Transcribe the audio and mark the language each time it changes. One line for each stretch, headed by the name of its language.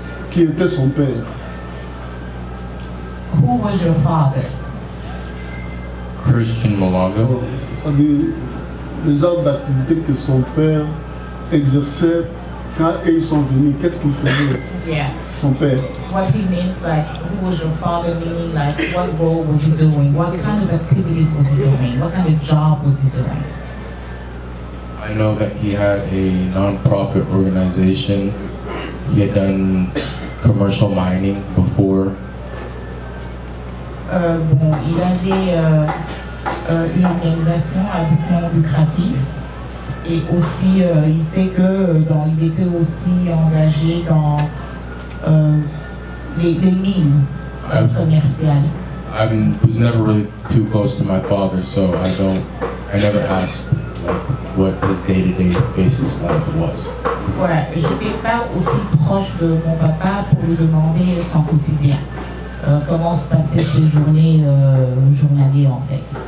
French: Qui était son père?
English: Who was your father? Christian Malonga.
French: C'est-à-dire le genre d'activité que son père exerçait quand ils sont venus. Qu'est-ce qu'il faisait?
English: Yeah.
French: Son père.
English: What he means, like, who was your father, meaning, like, what role was he doing? What kind of activities was he doing? What kind of job was he doing? I know that he had a non-profit organization. He had done commercial mining before.
French: Bon, il avait une organisation à but non lucratif et aussi il sait que il était aussi engagé dans les mines commerciales.
English: I was never really too close to my father, so I never asked like what his day-to-day basis life was.
French: Ouais, j'étais pas aussi proche de mon papa pour lui demander son quotidien. Comment se passaient ses journées journalières en fait.